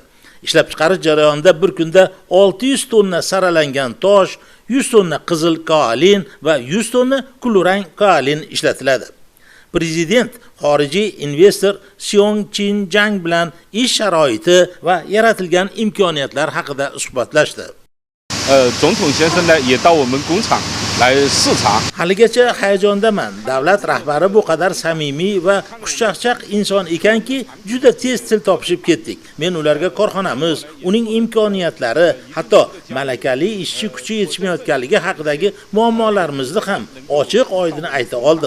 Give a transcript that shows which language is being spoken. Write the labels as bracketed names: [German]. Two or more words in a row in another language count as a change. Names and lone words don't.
[Uzbek] Ishlab chiqarish jarayonida bir kunda 600 tonna saralangan tosh, 100 tonna qizil kaolin va 100 tonna kulrang kaolin ishlatiladi. Prezident xorijiy investor Xiong Qinjang bilan ish sharoiti va yaratilgan imkoniyatlar haqida suhbatlashdi. [Chinese] 总统先生呢也到我们工厂来视察. [Uzbek] Haligacha hayajondaman. Davlat rahbari bu qadar samimiy va xushchaqchaq inson ekanki, juda tez til topishib ketdik. Men ularga korxonamiz, uning imkoniyatlari, hatto malakali ishchi kuchi yetishmayotganligi haqidagi muammolarimizni ham ochiq-oydin ayta oldim.